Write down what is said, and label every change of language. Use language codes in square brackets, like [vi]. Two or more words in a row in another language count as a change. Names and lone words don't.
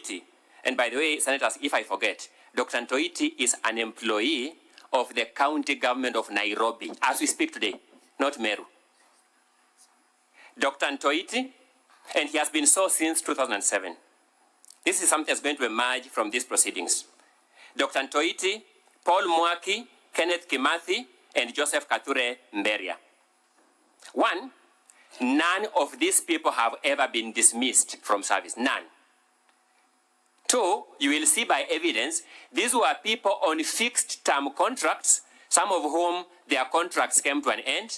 [en] Ntoiti, And by the way, Senators, if I forget, Dr. Ntoiti is an employee of the county government of Nairobi, as we speak today, not Meru. Dr. Ntoiti, and he has been so since 2007. This is something that's going to emerge from these proceedings. Dr. Ntoiti, Paul Mwaki, Kenneth Kimathi, and Joseph Kature Mberia. One, none of these people have ever been dismissed from service, none. Two, you will see by evidence, these were people on fixed term contracts, some of whom their contracts came to an end.